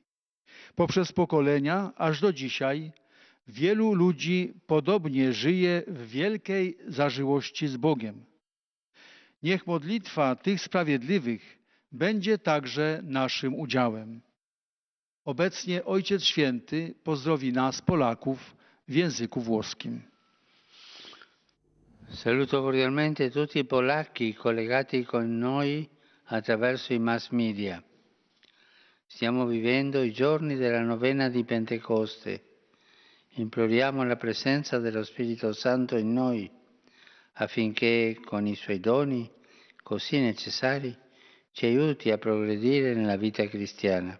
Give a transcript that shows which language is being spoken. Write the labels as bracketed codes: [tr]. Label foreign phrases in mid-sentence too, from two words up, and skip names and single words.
[pl] Poprzez pokolenia, aż do dzisiaj, wielu ludzi podobnie żyje w wielkiej zażyłości z Bogiem. Niech modlitwa tych sprawiedliwych będzie także naszym udziałem. Obecnie Ojciec Święty pozdrowi nas, Polaków, w języku włoskim. [it] Saluto cordialmente tutti i polacchi collegati con noi attraverso i mass media. Stiamo vivendo i giorni della novena di Pentecoste. Imploriamo la presenza dello Spirito Santo in noi affinché con i suoi doni così necessari ci aiuti a progredire nella vita cristiana.